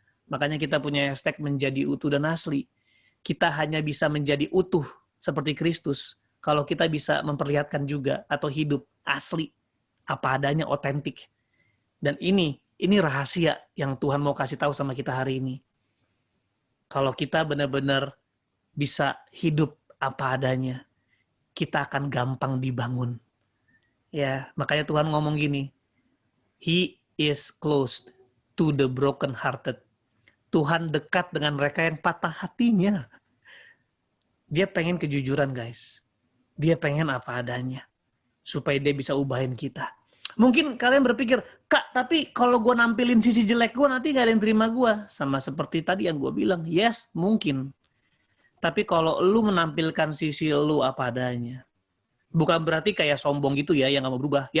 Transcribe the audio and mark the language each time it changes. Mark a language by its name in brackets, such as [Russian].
[Indonesian] Makanya kita punya hashtag menjadi utuh dan asli. Kita hanya bisa menjadi utuh seperti Kristus kalau kita bisa memperlihatkan juga atau hidup asli, apa adanya, otentik. Dan ini rahasia yang Tuhan mau kasih tahu sama kita hari ini. Kalau kita benar-benar bisa hidup apa adanya, kita akan gampang dibangun. Ya, makanya Tuhan ngomong gini, [English] He is close to the broken hearted. [Indonesian] Tuhan dekat dengan mereka yang patah hatinya. Dia pengen kejujuran, guys. Dia pengen apa adanya. Supaya dia bisa ubahin kita. Mungkin kalian berpikir, Kak, tapi kalau gue nampilin sisi jelek gue, nanti gak ada yang terima gue. Sama seperti tadi yang gue bilang. Yes, mungkin. Tapi kalau lu menampilkan sisi lu apa adanya, bukan berarti kayak sombong gitu ya, yang gak mau berubah.